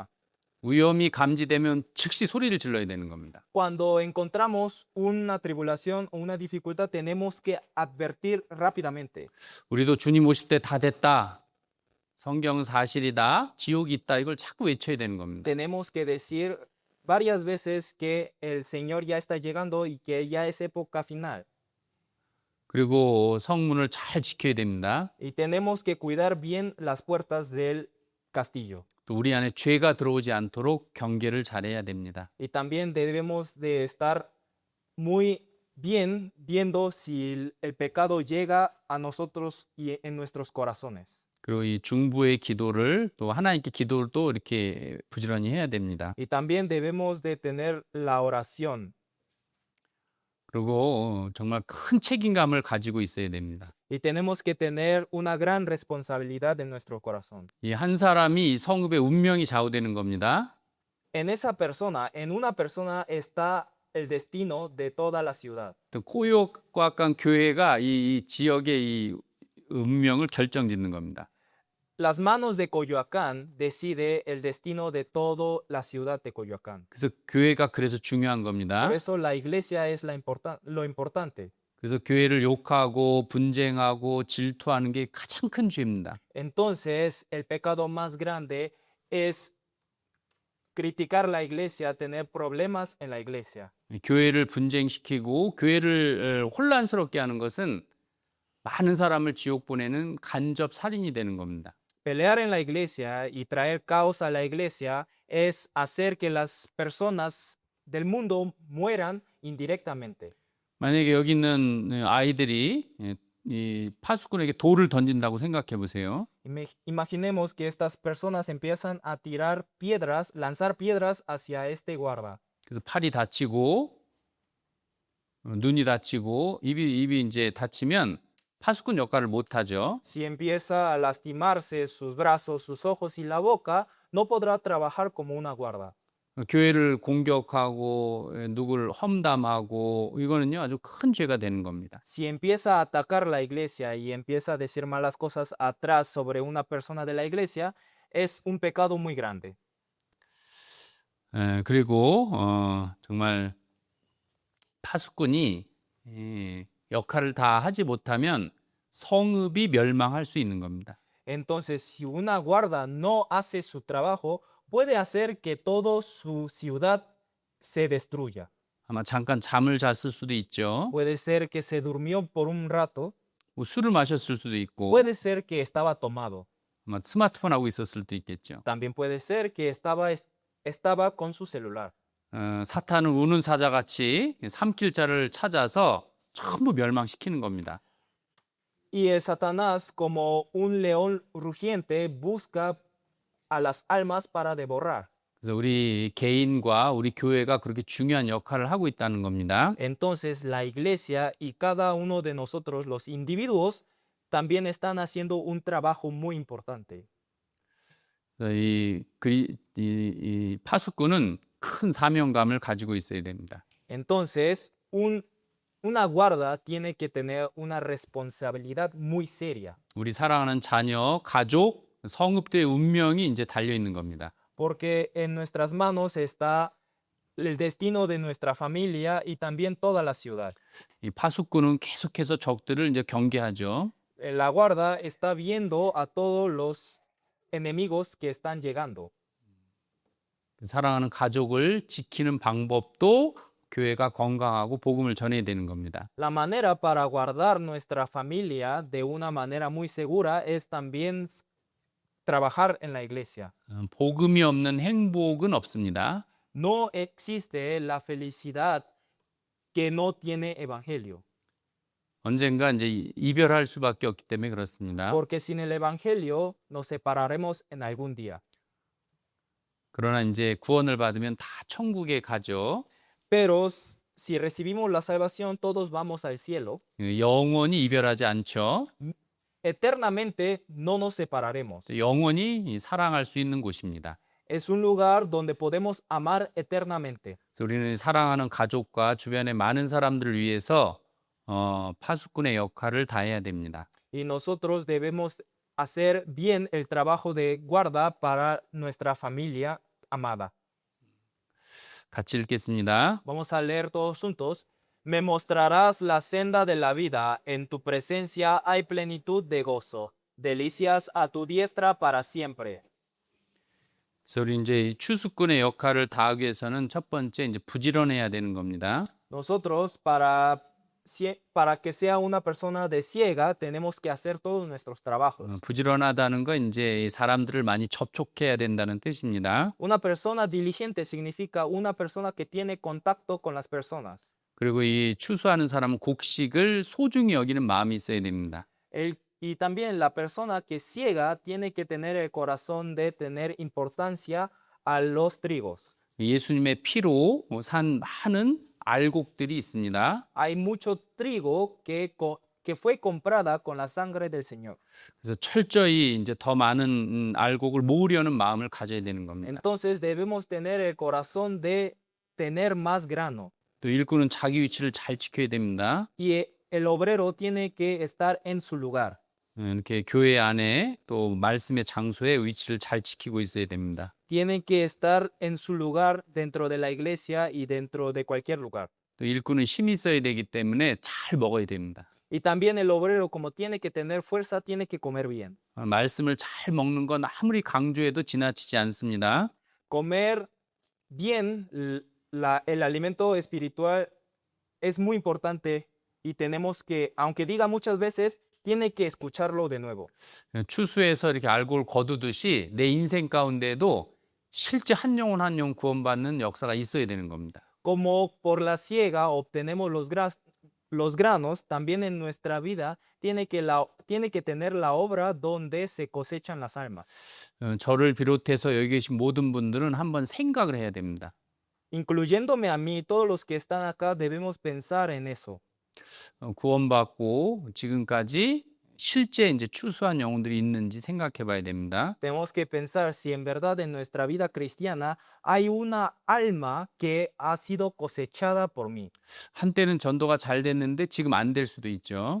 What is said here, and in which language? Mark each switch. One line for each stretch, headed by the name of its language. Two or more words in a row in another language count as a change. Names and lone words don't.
Korean: 위험이 감지되면 즉시 소리를 질러야 되는 겁니다.
Spanish: Cuando encontramos una tribulación o una dificultad, tenemos que advertir rápidamente.
Korean: 우리도 주님 오실 때 다 됐다. 성경은 사실이다. 지옥이 있다. 이걸 자꾸 외쳐야 되는 겁니다.
Spanish: Tenemos que decir varias veces que el Señor ya está llegando y que ya es época final.
Korean: 그리고 성문을 잘 지켜야 됩니다.
Spanish: Y tenemos que cuidar bien las puertas del castillo.
Korean: 또 우리 안에 죄가 들어오지 않도록 경계를 잘해야 됩니다.
Spanish: Y también debemos de estar muy bien viendo si el pecado llega a nosotros y en nuestros corazones.
Korean: 그리고 이 중보의 기도를 또 하나님께 기도를 또 이렇게 부지런히 해야 됩니다.
Spanish: Y también debemos de tener la oración.
Korean: 그리고 정말 큰 책임감을 가지고 있어야 됩니다.
Spanish: Y tenemos que tener una gran responsabilidad en nuestro corazón.
Korean: 이 한 사람이 이 성읍의 운명이 좌우되는 겁니다.
Spanish: En una persona está el destino de toda la ciudad.
Korean: 또 코요과관 교회가 이 지역의 이 운명을 결정짓는 겁니다.
Spanish: Las manos de Coyoacán decide el destino de toda la ciudad de Coyoacán.
Korean: 그래서 교회가 그래서 중요한 겁니다.
Spanish: Por eso la iglesia es lo importante.
Korean: 그래서 교회를 욕하고 분쟁하고 질투하는 게 가장 큰 죄입니다.
Spanish: Entonces, el pecado más grande es criticar la iglesia, tener problemas en la iglesia.
Korean: 교회를 분쟁시키고 교회를 혼란스럽게 하는 것은 많은 사람을 지옥 보내는 간접 살인이 되는 겁니다.
Spanish: Pelear en la iglesia y traer caos a la iglesia es hacer que las personas del mundo mueran indirectamente.
Korean: 만약에 여기 있는 아이들이 이 파수꾼에게 돌을 던진다고 생각해 보세요.
Spanish: Imaginemos que estas personas empiezan a tirar piedras, lanzar piedras hacia este guarda.
Korean: 그래서 팔이 다치고 눈이 다치고 입이 이제 다치면 파수꾼 역할을 못 하죠.
Spanish: Si empieza a lastimarse sus brazos, sus ojos y la boca, no podrá trabajar como una guarda.
Korean: 교회를 공격하고 누구를 험담하고 이거는요 아주 큰 죄가 되는 겁니다.
Spanish: Si empieza a atacar la iglesia y empieza a decir malas cosas atrás sobre una persona de la iglesia, es un pecado muy grande.
Korean: 그리고 정말 파수꾼이 역할을 다 하지 못하면 성읍이 멸망할 수 있는 겁니다.
Spanish: Entonces, si una guarda no hace su trabajo, puede hacer que toda su ciudad se destruya.
Korean: 아마 잠깐 잠을 잤을 수도 있죠.
Spanish: Puede ser que se durmió por un rato,
Korean: 뭐 술을 마셨을 수도 있고
Spanish: puede ser que estaba tomado,
Korean: 아마 스마트폰 하고 있었을 수도 있겠죠.
Spanish: también puede ser que estaba con su celular.
Korean: 사탄은 우는 사자같이 삼킬 자를 찾아서 전부 멸망시키는 겁니다.
Spanish: Y el Satanás, como un león rugiente, busca a las almas para devorar.
Korean: 그래서 우리 개인과 우리 교회가 그렇게 중요한 역할을 하고 있다는 겁니다.
Spanish: Entonces, la iglesia y cada uno de nosotros, los individuos, también están haciendo un trabajo muy importante.
Korean: 그래서 이 파수꾼은 큰 사명감을 가지고 있어야 됩니다.
Spanish: Entonces, una guarda tiene que tener una responsabilidad muy seria,
Korean: 우리 사랑하는 자녀, 가족, 성읍들의 운명이 이제 달려 있는 겁니다.
Spanish: porque en nuestras manos está el destino de nuestra familia y también toda la ciudad.
Korean: 이 파수꾼은 계속해서 적들을 이제 경계하죠.
Spanish: La guarda está viendo a todos los enemigos que están llegando.
Korean: 사랑하는 가족을 지키는 방법도 교회가 건강하고 복음을 전해야 되는 겁니다.
Spanish: La manera para guardar nuestra familia de una manera muy segura es también trabajar en la iglesia.
Korean: 복음이 없는 행복은 없습니다.
Spanish: No existe la felicidad que no tiene evangelio,
Korean: 언젠가 이제 이별할 수밖에 없기 때문에 그렇습니다.
Spanish: porque sin el evangelio nos separaremos en algún día.
Korean: 그러나 이제 구원을 받으면 다 천국에 가죠.
Spanish: Pero si recibimos la salvación, todos vamos al cielo.
Korean: 영원히 이별하지 않죠.
Spanish: Eternamente no nos separaremos.
Korean: 영원히 사랑할 수 있는 곳입니다.
Spanish: Es un lugar donde podemos amar eternamente.
Korean: 그래서 우리는 사랑하는 가족과 주변의 많은 사람들을 위해서 파수꾼의 역할을 다해야 됩니다.
Spanish: Y nosotros debemos hacer bien el trabajo de guarda para nuestra familia amada.
Korean: 같이 읽겠습니다.
Spanish: Vamos a leer todos juntos. Me mostrarás la senda de la vida. En tu presencia hay plenitud de gozo. Delicias a tu diestra para siempre.
Korean: 그래서 우리 이제 추수꾼의 역할을 다하기 위해서는 첫 번째 이제 부지런해야 되는 겁니다.
Spanish: Nosotros para que sea una persona de ciega tenemos que hacer todos nuestros trabajos.
Korean: 부지런하다는 건 이제 사람들을 많이 접촉해야 된다는 뜻입니다.
Spanish: Una persona diligente significa una persona que tiene contacto con las personas.
Korean: 그리고 이 추수하는 사람은 곡식을 소중히 여기는 마음이 있어야 됩니다.
Spanish: Y también la persona que ciega tiene que tener el corazón de tener importancia a los trigos.
Korean: 예수님의 피로 산 많은 알곡들이 있습니다.
Spanish: Hay mucho trigo que fue comprada con la sangre del Señor.
Korean: 그래서 철저히 이제 더 많은 알곡을 모으려는 마음을 가져야 되는 겁니다.
Spanish: Entonces debemos tener el corazón de tener más grano.
Korean: 또 일꾼은 자기 위치를 잘 지켜야 됩니다.
Spanish: Y el obrero tiene que estar en su lugar.
Korean: 이렇게 교회 안에 또 말씀의 장소에 위치를 잘 지키고 있어야 됩니다.
Spanish: Tienen que estar en su lugar dentro de la iglesia y dentro de cualquier lugar.
Korean: 또 일꾼은 힘이 있어야 되기 때문에 잘 먹어야 됩니다.
Spanish: Y también el obrero, como tiene que tener fuerza, tiene que comer bien.
Korean: 말씀을 잘 먹는 건 아무리 강조해도 지나치지 않습니다.
Spanish: Comer Bien, el alimento espiritual es muy importante y tenemos que, aunque diga muchas veces, tiene que escucharlo de nuevo.
Korean: 추수에서 이렇게 알코올 거두듯이 내 인생 가운데도 실제 한 영혼 한 영혼 구원받는 역사가 있어야 되는 겁니다.
Spanish: Como por la siega obtenemos los granos, también en nuestra vida tiene que tener la obra donde se cosechan las almas.
Korean: 저를 비롯해서 여기 계신 모든 분들은 한번 생각을 해야 됩니다.
Spanish: Incluyéndome a mí, todos los que están acá debemos pensar en eso.
Korean: 구원받고 지금까지 실제 이제 추수한 영혼들이 있는지 생각해 봐야 됩니다.
Spanish: Tenemos que pensar si en verdad en nuestra vida cristiana hay una alma que ha sido cosechada por mí.
Korean: 한때는 전도가 잘 됐는데 지금 안 될 수도 있죠.